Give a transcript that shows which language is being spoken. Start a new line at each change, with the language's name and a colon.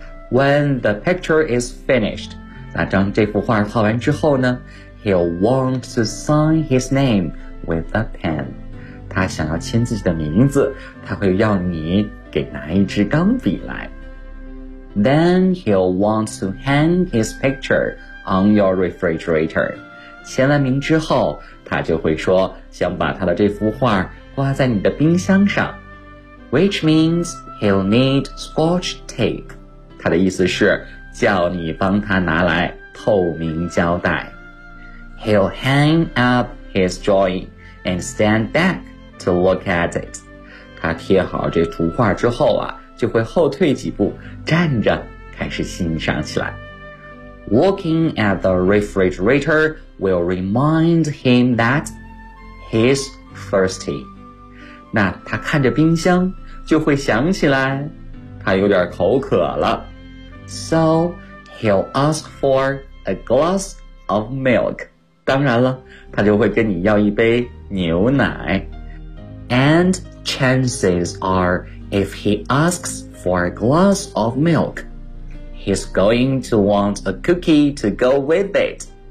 English: When the picture is finished,
Chinese: 那当这幅画画完之后呢，
English: He'll want to sign his name with a pen.
Chinese: 他想要签自己的名字，他会要你给拿一支钢笔来。
English: Then he'll want to hang his picture on your refrigerator.
Chinese: 签了名之后，他就会说想把他的这幅画挂在你的冰箱上，
English: which means he'll need scotch tape.
Chinese: 他的意思是叫你帮他拿来透明胶带。
English: He'll hang up his drawing and stand back to look at it.
Chinese: 他贴好这图画之后啊，就会后退几步，站着开始欣赏起来。
English: Looking at the refrigerator will remind him that he's thirsty.
Chinese: 那他看着冰箱，就会想起来他有点口渴了。
English: So he'll ask for a glass of milk.
Chinese: 当然了，他就会跟你要一杯牛奶。
English: And chances are, if he asks for a glass of milk, he's going to want a cookie to go with it.